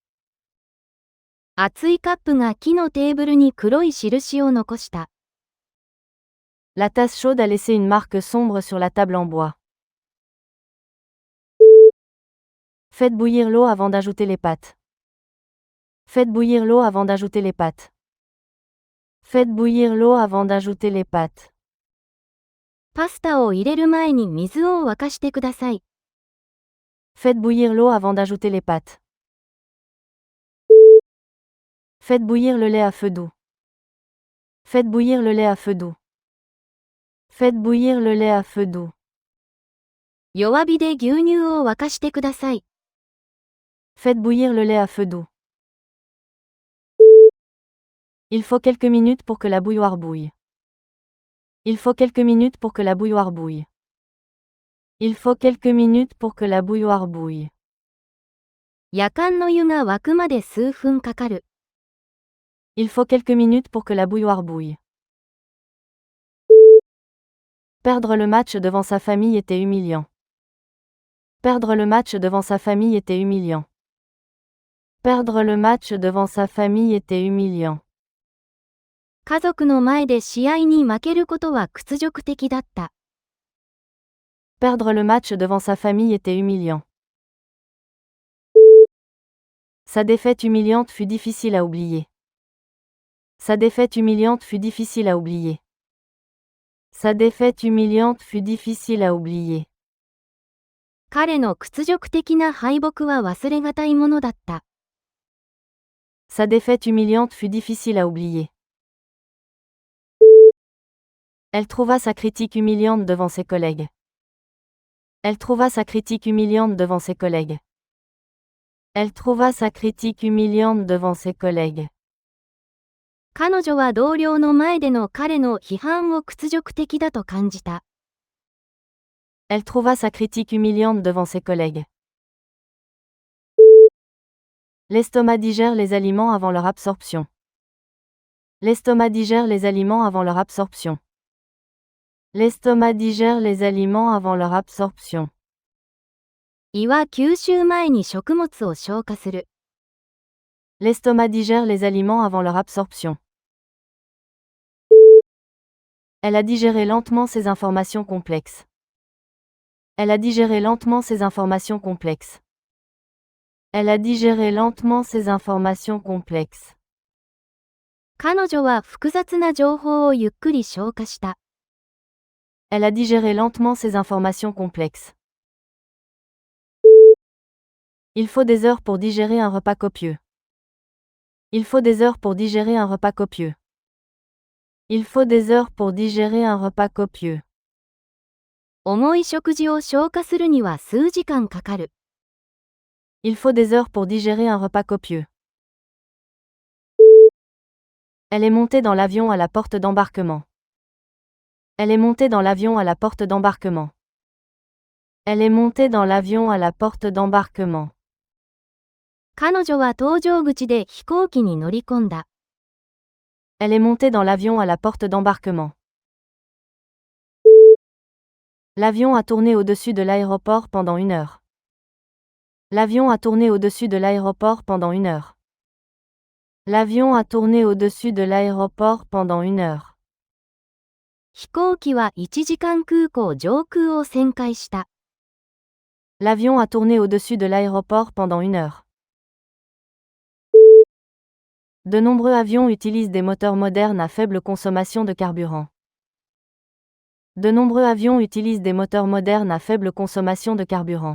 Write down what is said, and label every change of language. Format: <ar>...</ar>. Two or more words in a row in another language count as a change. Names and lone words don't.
<ja>熱いカップが木のテーブルに黒い印を残した。</ja> <fr>La tasse chaude a laissé une marque sombre sur la table en bois. Faites bouillir l'eau avant d'ajouter les pâtes. Faites bouillir l'eau avant d'ajouter les pâtes. Faites bouillir l'eau avant d'ajouter les pâtes.</fr> <ja>パスタを入れる前に水を沸かしてください。</ja> <fr>Faites bouillir l'eau avant d'ajouter les pâtes. Faites bouillir le lait à feu doux. Faites bouillir le lait à feu doux. Faites bouillir le lait à feu doux.</fr> <ja>弱火で牛乳を沸かしてください。</ja> <fr>Faites bouillir le lait à feu doux. Il faut quelques minutes pour que la bouilloire bouille. Il faut quelques minutes pour que la bouilloire bouille. Il faut quelques minutes pour que la bouilloire bouille.</fr> <ja>やかんの湯が沸くまで数分かかる。</ja> <fr>Il faut quelques minutes pour que la bouilloire bouille. Perdre le match devant sa famille était humiliant. Perdre le match devant sa famille était humiliant. Perdre le match devant sa famille était humiliant.</fr> <ja>家族の前で試合に負けることは屈辱的だった。</ja> <fr>Perdre le match devant sa famille était humiliant. Sa défaite humiliante fut difficile à oublier. Sa défaite humiliante fut difficile à oublier. Sa défaite humiliante fut difficile à oublier.</fr> <ja>彼の屈辱的な敗北は忘れがたいものだった。</ja> <fr>Sa défaite humiliante fut difficile à oublier. Elle trouva sa critique humiliante devant ses collègues. Elle trouva sa critique humiliante devant ses collègues. Elle trouva sa critique humiliante devant ses collègues.</fr> <ja>彼女は同僚の前での彼の批判を屈辱的だと感じた。</ja> <fr>Elle trouva sa critique humiliante devant ses collègues. L'estomac digère les aliments avant leur absorption. L'estomac digère les aliments avant leur absorption. L'estomac digère les aliments avant leur absorption.</fr> <ja>胃は吸収前に食物を消化する。</ja> <fr>L'estomac digère les aliments avant leur absorption. Elle a digéré lentement ces informations complexes. Elle a digéré lentement ces informations complexes. Elle a digéré lentement ces informations complexes.</fr> <ja>彼女は複雑な情報をゆっくり消化した。</ja> <fr>Elle a digéré lentement ces informations complexes. Il faut des heures pour digérer un repas copieux. Il faut des heures pour digérer un repas copieux. Il faut des heures pour digérer un repas copieux.</fr> <ja>重い食事を消化するには数時間かかる。</ja> <fr>Il faut des heures pour digérer un repas copieux. Elle est montée dans l'avion à la porte d'embarquement. Elle est montée dans l'avion à la porte d'embarquement. Elle est montée dans l'avion à la porte d'embarquement.</fr> <ja>彼女は搭乗口で飛行機に乗り込んだ。</ja> <fr>Elle est montée dans l'avion à la porte d'embarquement. L'avion a tourné au-dessus de l'aéroport pendant 1 heure. L'avion a tourné au-dessus de l'aéroport pendant 1 heure. L'avion a tourné au-dessus de l'aéroport pendant 1 heure.</fr> <ja>飛行機は1時間空港上空を旋回した。</ja> <fr>L'avion a tourné au-dessus de l'aéroport pendant 1 heure. De nombreux avions utilisent des moteurs modernes à faible consommation de carburant. De nombreux avions utilisent des moteurs modernes à faible consommation de carburant.</fr>